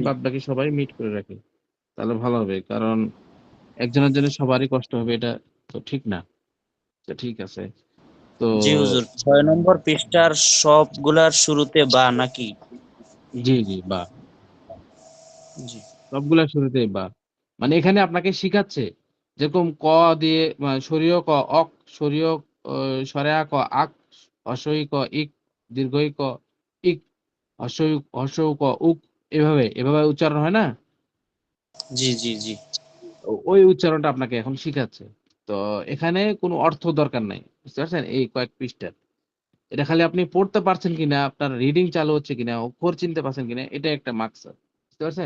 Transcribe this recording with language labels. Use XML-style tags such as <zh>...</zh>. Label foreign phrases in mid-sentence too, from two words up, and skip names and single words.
<bn>বাদ বাকি সবাই মিট করে রাখে, তাহলে ভালো হবে। কারণ একজনের জন্য সবারই কষ্ট হবে, এটা তো ঠিক না। তো ঠিক আছে। তো জি হুজুর, 6 নম্বর পৃষ্ঠার সবগুলার শুরুতে বা নাকি? জি জি, বা জি সবগুলা শুরুতেই বা। মানে এখানে আপনাকে শিখাচ্ছে, যেরকম ক দিয়ে সরিয় ক অক, সরিয় সরেয়া ক আক, হর্ষই ক ইক, দীর্ঘই ক ইক, হর্ষই ক উক, এভাবে এভাবে উচ্চারণ হয় না, জি জি জি। ওই উচ্চারণটা আপনাকে এখন শিখাচ্ছে। তো এখানে কোনো অর্থ দরকার নাই, বুঝতে পারছেন? এই কয়েক পৃষ্ঠার এটা খালি আপনি পড়তে পারছেন কিনা, আপনার রিডিং চালু হচ্ছে কিনা, অক্ষর চিনতে পারছেন কিনা, এটা একটা মাকসাদ, বুঝতে পারছেন?</bn>